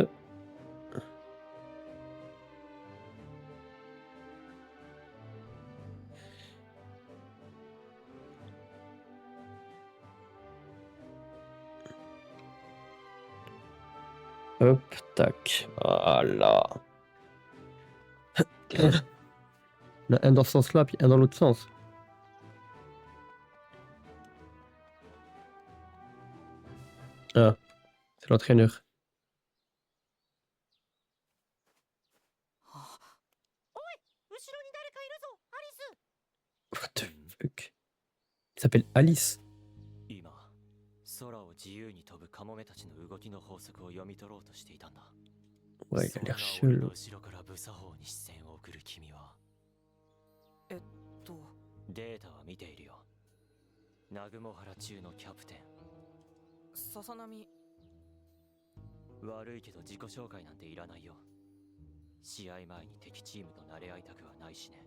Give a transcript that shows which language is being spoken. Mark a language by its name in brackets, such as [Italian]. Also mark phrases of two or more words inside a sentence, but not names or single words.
[French] Hop, tac. Voilà. On a un dans ce sens-là, puis un dans l'autre sens. Ah, c'est l'entraîneur. [English] What the fuck? [French] Il s'appelle Alice. [Japanese] 今、空を自由に飛ぶカモメたちの動きの法則を読み取ろうとしていたんだ。 [French] Ouais, il a l'air [Japanese] そんな俺の [French] chelou. [Japanese] 後ろから無作法に視線を送る君はとデータは見ているよ。ナグモハラ中のキャプテン。ささなみ悪いけど自己紹介なんていらないよ。試合前に敵チームと慣れ合いたくはないしね。